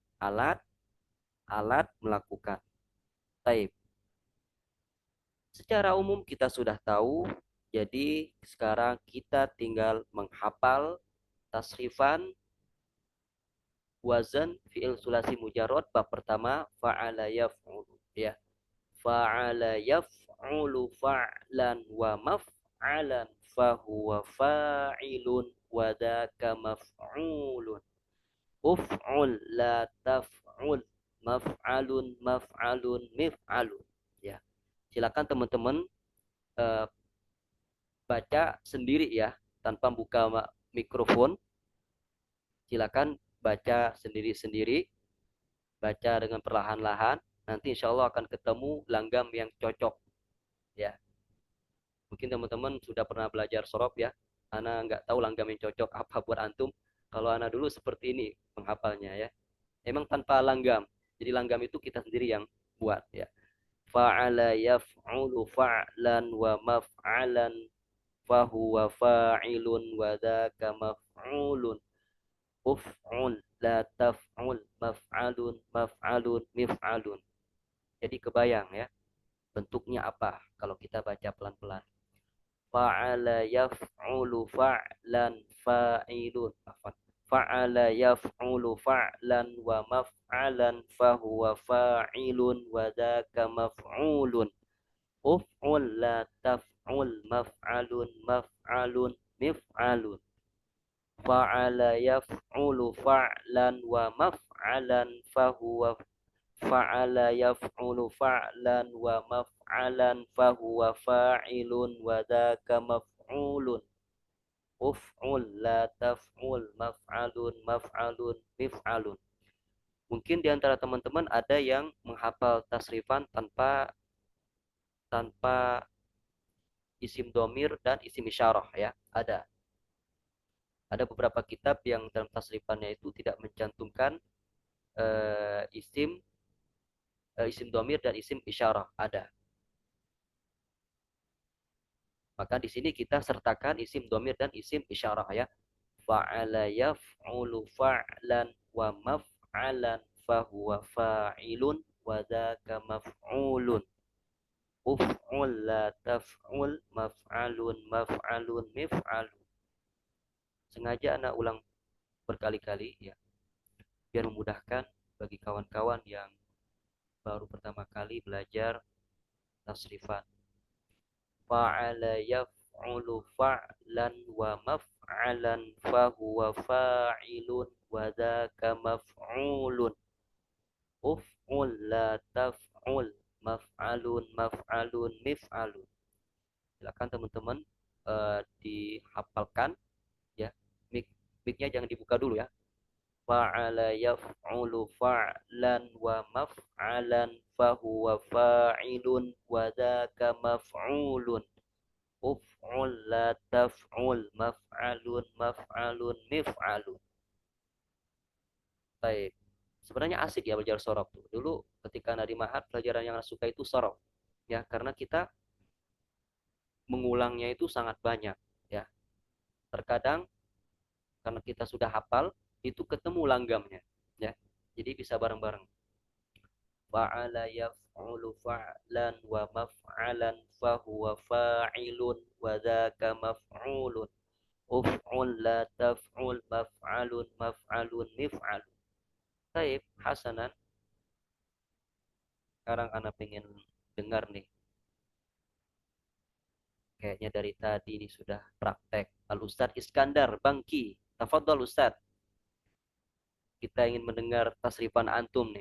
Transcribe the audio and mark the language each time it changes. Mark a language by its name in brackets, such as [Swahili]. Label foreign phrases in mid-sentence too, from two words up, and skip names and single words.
[Indonesian] Alat melakukan. Taib. Secara umum kita sudah tahu, jadi sekarang kita tinggal menghafal tasrifan [Arabic] وزن فعل ثلاثي مجرد [Indonesian] bab pertama [Arabic] فعل يفعل [Indonesian] ya. [Arabic] فعل يفعل فعلا و مفعلا فهو فاعل و ذاك مفعول. افعل لا تفعل مفعل مفعل مفعل ya. [Indonesian] Silakan teman-teman eh, baca sendiri ya, tanpa buka mikrofon. Silakan baca sendiri-sendiri, baca dengan perlahan-lahan. Nanti [Arabic] إن شاء الله [Indonesian] akan ketemu langgam yang cocok. Ya, mungkin teman-teman sudah pernah belajar sorof ya. Ana nggak tahu langgam yang cocok apa buat antum. Kalau ana dulu seperti ini menghafalnya ya. Emang tanpa langgam. Jadi langgam itu kita sendiri yang buat ya. [Arabic] فعل يفعل فعلا و مفعلا فهو فاعل و ذاك مفعول. افعل لا تفعل مفعل مفعل مفعل. [Indonesian] Jadi kebayang ya bentuknya apa kalau kita baca pelan-pelan. [Arabic] فعل يفعل فعلا فاعل. فعل يفعل فعلا و مفعلا فهو فاعل و ذاك مفعول. افعل لا تفعل مفعل مفعل مفعل. فعل يفعل فعلا و مفعلا فهو فعل يفعل فعلا و مفعلا فهو فاعل و ذاك مفعول. افعل لا تفعل مفعل مفعل مفعل. [Indonesian] Mungkin di antara teman-teman ada yang menghafal tasrifan tanpa isim domir dan isim isyarah ya. Ada beberapa kitab yang dalam tasrifannya itu tidak mencantumkan isim domir dan isim isyarah. Ada. Maka di sini kita sertakan isim domir dan isim isyarah ya. [Arabic] فعل يفعل فعلا و مفعلا فهو فاعل و ذاك مفعول. افعل لا تفعل مفعل مفعل مفعل. [Indonesian] Sengaja anak ulang berkali-kali ya, biar memudahkan bagi kawan-kawan yang baru pertama kali belajar tasrifan. [Arabic] فعل يفعل فعلا و مفعلا فهو فاعل و ذاك مفعول. افعل لا تفعل مفعل مفعل مفعل. [Indonesian] Silakan teman-teman dihafalkan ya. Mic-nya jangan dibuka dulu ya. [Arabic] فعل يفعل فعلا و مفعلا فهو فاعل و ذاك مفعول. افعل لا تفعل مفعل مفعل مفعل. [Indonesian] Baik. Sebenarnya asik ya belajar sorof tuh. Dulu ketika Nadi Mahat pelajaran yang suka itu sorof. Ya, karena kita mengulangnya itu sangat banyak ya. Terkadang karena kita sudah hafal itu ketemu langgamnya ya. Jadi bisa bareng-bareng. [Arabic] فعل يفعل فعلا و مفعلا فهو فاعل و ذاك مفعول. افعل لا تفعل مفعل مفعل مفعل. [Indonesian] Baik, hasanan. Sekarang anak pengen dengar nih. Kayaknya dari tadi ini sudah praktek. Al-Ustadz Iskandar Bangki. [Arabic] تفضل أستاذ. [Indonesian] Kita ingin mendengar tasrifan antum nih.